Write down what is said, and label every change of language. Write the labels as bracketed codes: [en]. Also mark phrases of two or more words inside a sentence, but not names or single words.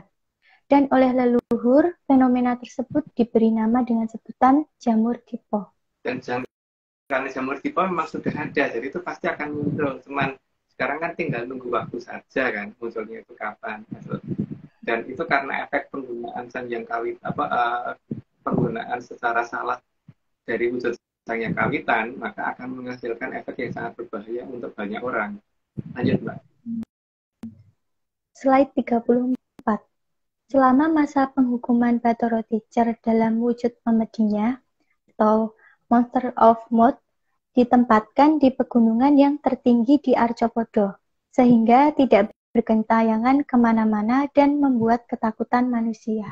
[id] Dan oleh leluhur, fenomena tersebut diberi nama dengan sebutan jamur Dipo. Dan karena jamur Dipo memang sudah ada, jadi itu pasti akan muncul. Cuman sekarang kan tinggal nunggu waktu saja kan munculnya itu kapan. Dan itu karena efek penggunaan sangyang kawitan, penggunaan secara salah dari wujud sangyang kawitan, maka akan menghasilkan efek yang sangat berbahaya untuk banyak orang. Lanjut Mbak. Slide 34. Selama masa penghukuman Bathara Teacher dalam wujud pemedinya atau [en] Monster of Moth [id] ditempatkan di pegunungan yang tertinggi di Arcopodo, sehingga tidak bergentayangan kemana-mana dan membuat ketakutan manusia.